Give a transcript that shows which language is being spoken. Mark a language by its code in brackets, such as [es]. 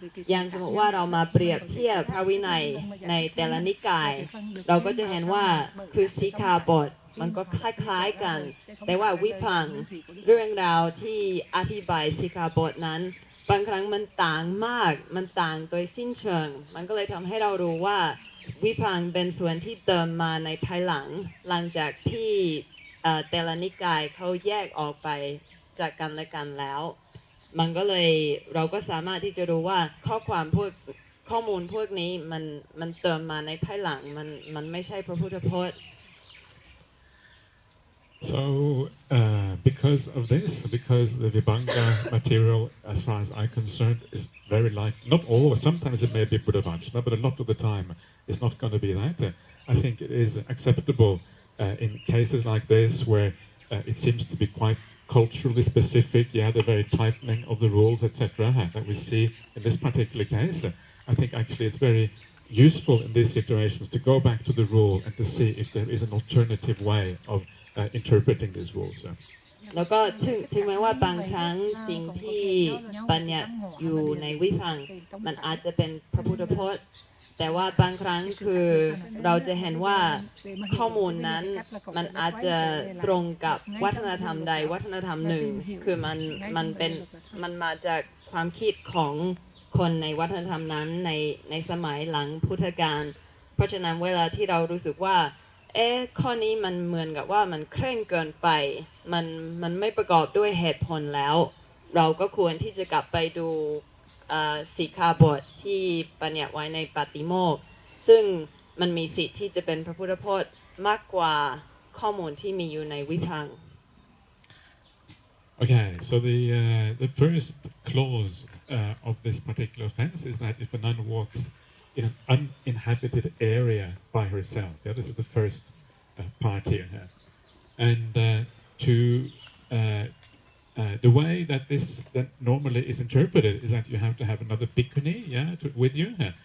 [th] อย่างสมมติว่าเรามาเปรียบเทียบพระวินัยในแต่ละนิกายเราก็จะเห็นว่าคือสิกขาบทมันก็คล้ายๆกันแต่ว่าวิพังค์เรื่องราวที่อธิบายสิกขาบทนั้นบางครั้งมันต่างมากมันต่างโดยสิ้นเชิงมันก็เลยทำให้เรารู้ว่าวิพังค์เป็นส่วนที่เติมมาในภายหลังจากที่ แต่ละนิกายเขาแยกออกไปจากกันและกันแล้วมันก็เลยเราก็สามารถที่จะรู้ว่าข้อมูลพวกนี้มันเติมมาในภายหลังมันไม่ใช่พระพุทธพจน์ [en] So, because of this, because the Vibhanga material, as far as I'm concerned, is very not always, sometimes it may be Buddha Vachana, but a lot of the time it's not going to be that. I think it is acceptable in cases like this where it seems to be quite culturally specific, the very tightening of the rules, etc., that we see in this particular case. I think actually it's very useful in these situations to go back to the rule and to see if there is an alternative way of interpreting these rules. [th] แล้วก็ถึงแม้ว่าบางครั้งสิ่งที่บัญญัติอยู่ในวิพังค์มันอาจจะเป็นพระพุทธพจน์แต่ว่าบางครั้งคือเราจะเห็นว่าข้อมูลนั้นมันอาจจะตรงกับวัฒนธรรมใดวัฒนธรรมหนึ่งคือมันมาจากความคิดของคนในวัฒนธรรมนั้นในสมัยหลังพุทธกาลเพราะฉะนั้นเวลาที่เรารู้สึกว่าข้อนี้มันเหมือนกับว่ามันเคร่งเกินไปมันไม่ประกอบด้วยเหตุผลแล้วเราก็ควรที่จะกลับไปดูสิกขาบทที่บัญญัติไว้ในปาติโมกข์ซึ่งมันมีสิทธิ์ที่จะเป็นพระพุทธพจน์มากกว่าข้อมูลที่มีอยู่ในวิพังค์ [en] Okay, so the first clause of this particular offense is that if a nun walks in an uninhabited area by herself, yeah, this is the first part here, and the way that that normally is interpreted is that you have to have another bhikkhuni, yeah, with you.